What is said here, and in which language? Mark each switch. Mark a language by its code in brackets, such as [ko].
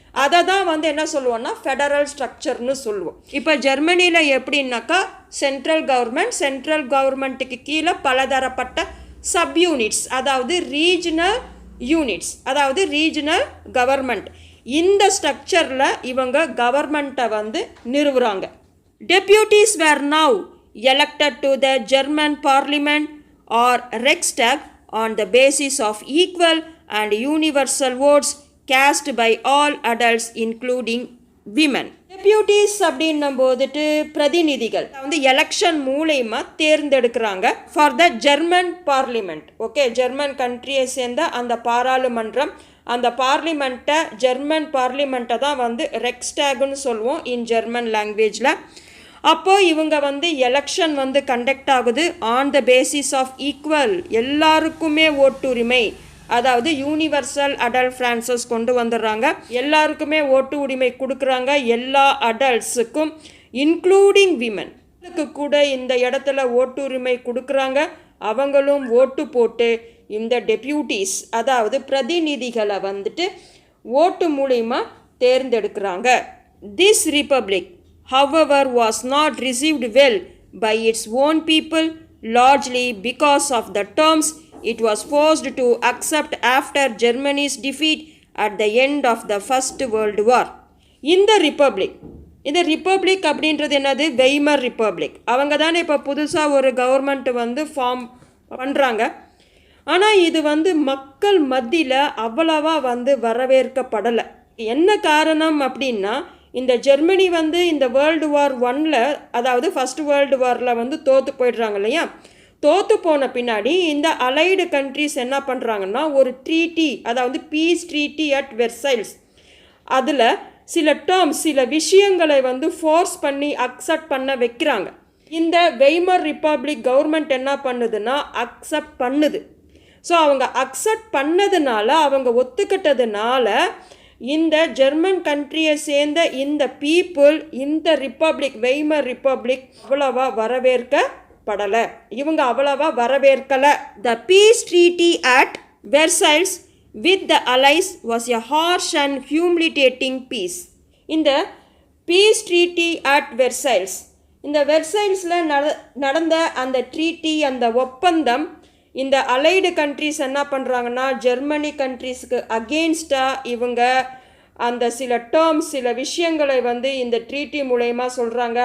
[ta] அதை தான் வந்து என்ன சொல்லுவோம்னா ஃபெடரல் ஸ்ட்ரக்சர்னு சொல்லுவோம். இப்போ ஜெர்மனியில் எப்படின்னாக்கா சென்ட்ரல் கவர்மெண்ட்டுக்கு கீழே பலதரப்பட்ட சப்யூனிட்ஸ், அதாவது ரீஜனல் யூனிட்ஸ், அதாவது ரீஜனல் கவர்மெண்ட். இந்த ஸ்ட்ரக்சரில் இவங்க கவர்மெண்ட்டை வந்து நிறுவுறாங்க. [en] Deputies were now elected to the German parliament or Reichstag on the basis of equal and universal votes cast by all adults including women. [ta] Deputies அப்படின்னும் போதுட்டு பிரதிநிதிகள் வந்து எலெக்ஷன் மூலமா தேர்ந்தெடுக்கிறாங்க [en] For the German parliament. [ta] Okay, German கண்ட்ரியை சேர்ந்த அந்த பாராளுமன்றம், அந்த பார்லிமெண்ட்டை, German பார்லிமெண்ட்டை தான் வந்து ரெக்ஸ்டாக்னு சொல்லுவோம் இன் ஜெர்மன் லாங்குவேஜில். அப்போது இவங்க வந்து எலெக்ஷன் வந்து கண்டக்ட் ஆகுது [en] on the basis of equal, [ta] எல்லாருக்குமே ஓட்டுரிமை, அதாவது யூனிவர்சல் அடல்ட் ஃப்ரான்சஸ் கொண்டு வந்துடுறாங்க. எல்லாருக்குமே ஓட்டு உரிமை கொடுக்குறாங்க, எல்லா அடல்ட்ஸுக்கும் [en] including women [ta] கூட இந்த இடத்துல ஓட்டுரிமை கொடுக்குறாங்க. அவங்களும் ஓட்டு போட்டு இந்த டெப்யூட்டிஸ், அதாவது பிரதிநிதிகளை வந்துட்டு ஓட்டு மூலமா தேர்ந்தெடுக்கிறாங்க. [en] This republic however was not received well by its own people, largely because of the terms it was forced to accept after Germany's defeat at the end of the First World War. [ta] இந்த republic அப்படின்றது என்னது, Weimar republic. அவங்க தானே இப்போ புதுசாக ஒரு government வந்து form பண்ணுறாங்க. ஆனால் இது வந்து மக்கள் மத்தியில் அவ்வளவா வந்து வரவேற்கப்படலை. என்ன காரணம் அப்படின்னா, இந்த ஜெர்மனி வந்து இந்த வேர்ல்டு வார் 1ல், அதாவது ஃபஸ்ட் வேர்ல்டு வாரில் வந்து தோற்று போயிடுறாங்க இல்லையா. தோற்று போன பின்னாடி இந்த அலைடு கண்ட்ரிஸ் என்ன பண்ணுறாங்கன்னா ஒரு ட்ரீட்டி, அதாவது [en] peace treaty at Versailles, [ta] அதில் சில டேர்ம்ஸ், சில விஷயங்களை வந்து ஃபோர்ஸ் பண்ணி அக்செப்ட் பண்ண வைக்கிறாங்க. இந்த வெய்மர் ரிப்பப்ளிக் கவர்மெண்ட் என்ன பண்ணுதுன்னா அக்செப்ட் பண்ணுது. ஸோ அவங்க அக்செப்ட் பண்ணதுனால, அவங்க ஒத்துக்கிட்டதுனால இந்த ஜெர்மன் கண்ட்ரியை சேர்ந்த இந்த பீப்புள் இந்த ரிப்பப்ளிக், வெய்மர் ரிப்பப்ளிக் அவ்வளவா வரவேற்கப்படலை. படலை, இவங்க அவ்வளவா வரவேற்கலை. [en] The peace treaty at Versailles with the allies was a harsh and humiliating peace. [ta] இந்த [en] peace treaty at Versailles, [ta] இந்த வெர்சைல்ஸில் நடந்த அந்த ட்ரீட்டி, அந்த ஒப்பந்தம், இந்த அலைடு கண்ட்ரிஸ் என்ன பண்ணுறாங்கன்னா ஜெர்மனி கண்ட்ரிஸ்க்கு அகெயின்ஸ்டாக இவங்க அந்த சில டேர்ம்ஸ், சில விஷயங்களை வந்து இந்த ட்ரீட்டி மூலயமா சொல்கிறாங்க.